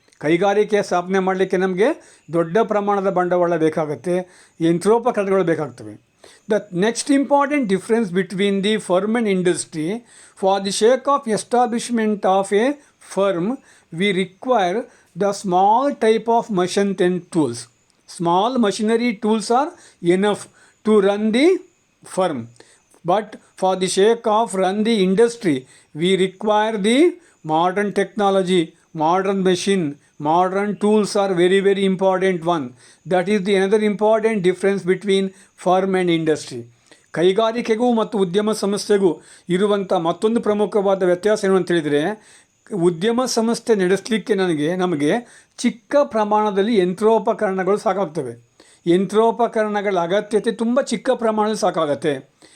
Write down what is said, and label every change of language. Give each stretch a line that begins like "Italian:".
Kannada: ಕೈಗಾರಿಕೆ ಸ್ಥಾಪನೆ ಮಾಡಲಿಕ್ಕೆ ನಮಗೆ ದೊಡ್ಡ ಪ್ರಮಾಣದ ಬಂಡವಾಳ ಬೇಕಾಗುತ್ತೆ, ಯಂತ್ರೋಪಕರಣಗಳು ಬೇಕಾಗ್ತವೆ.
English: The next important difference between the firm and industry, for the sake of establishment of a firm we require the small type of machine and tools. Small machinery tools are enough to run the firm. But for the sake of run the industry, we require the modern technology, modern machine, modern tools are very, very important one. That is the another important difference between firm and industry.
Kannada: ಕೈಗಾರಿಕೆಗೂ ಮತ್ತು ಉದ್ಯಮ ಸಂಸ್ಥೆಗೂ ಇರುವಂಥ ಮತ್ತೊಂದು ಪ್ರಮುಖವಾದ ವ್ಯತ್ಯಾಸ ಏನು ಅಂತ ಹೇಳಿದರೆ, ಉದ್ಯಮ ಸಂಸ್ಥೆ ನಡೆಸಲಿಕ್ಕೆ ನಮಗೆ ಚಿಕ್ಕ ಪ್ರಮಾಣದಲ್ಲಿ ಯಂತ್ರೋಪಕರಣಗಳು ಸಾಕಾಗ್ತವೆ. ಯಂತ್ರೋಪಕರಣಗಳ ಅಗತ್ಯತೆ ತುಂಬ ಚಿಕ್ಕ ಪ್ರಮಾಣದಲ್ಲಿ ಸಾಕಾಗತ್ತೆ.